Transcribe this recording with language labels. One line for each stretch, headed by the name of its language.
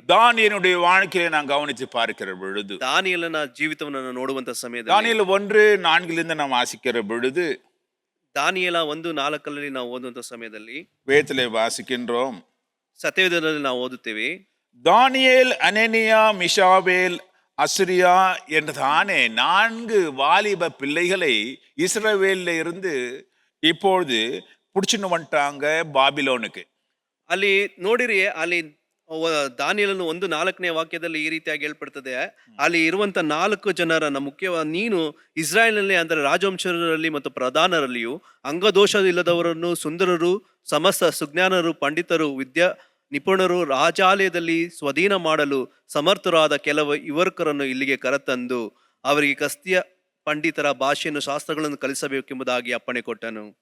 Tamil: தானியேலுடைய வாழ்க்கையை நான் கவனித்து பார்க்கிற பொழுது,
Kannada: ದಾನಿಯೇಲನ ಜೀವಿತವನ್ನು ನೋಡುವಂತ ಸಮಯದಲ್ಲಿ,
Tamil: தானியேல் 1:4 நாம் வாசிக்கிற பொழுது,
Kannada: ದಾನಿಯೇಲ 1:4 ನಾವು ಓದುವಂತ ಸಮಯದಲ್ಲಿ
Tamil: வேதத்திலே வாசிக்கின்றோம்.
Kannada: ಸತ್ಯವೇದದಲ್ಲಿ ನಾವು ಓದುತ್ತೇವೆ,
Tamil: தானியேல், அனனியா, மிஷாவேல், அஸ்ரியா என்றதானே 4 வாலிப பிள்ளைகளை இஸ்ரவேல்ல இருந்து இப்பொழுது புடிச்சுன்னு வந்துட்டாங்க பாபிலோனுக்கு.
Kannada: ಅಲ್ಲಿ ನೋಡಿರಿ, ಅಲ್ಲಿ ದಾನಿಯೇಲನು 1:4 ವಾಕ್ಯದಲ್ಲಿ ಈ ರೀತಿಯಾಗಿ ಹೇಳ್ಪಡ್ತದೆ, ಅಲ್ಲಿ ಇರುವಂತ 4 ಜನರನ್ನ ಮುಖ್ಯವಾಗಿ ನೀನು ಇಸ್ರಾಯೇಲ್ನಲ್ಲಿ ಅಂದರೆ ರಾಜವಂಶರಲ್ಲಿ ಮತ್ತು ಪ್ರಧಾನರಲ್ಲಿಯೂ ಅಂಗದೋಷ ಇಲ್ಲದವರನ್ನು, ಸುಂದರರು, ಸಮಸ್ತ ಸುಜ್ಞಾನರು, ಪಂಡಿತರು, ವಿದ್ಯಾ ನಿಪುಣರು, ರಾಜಾಲಯದಲ್ಲಿ ಸ್ವಾಧೀನ ಮಾಡಲು ಸಮರ್ಥರಾದ ಕೆಲವು ಯುವಕರನ್ನು ಇಲ್ಲಿಗೆ ಕರೆತಂದು ಅವರಿಗೆ ಕಸ್ತಿಯ ಪಂಡಿತರ ಭಾಷೆಯನ್ನು, ಶಾಸ್ತ್ರಗಳನ್ನು ಕಲಿಸಬೇಕೆಂಬುದಾಗಿ ಅಪ್ಪಣೆ ಕೊಟ್ಟನು.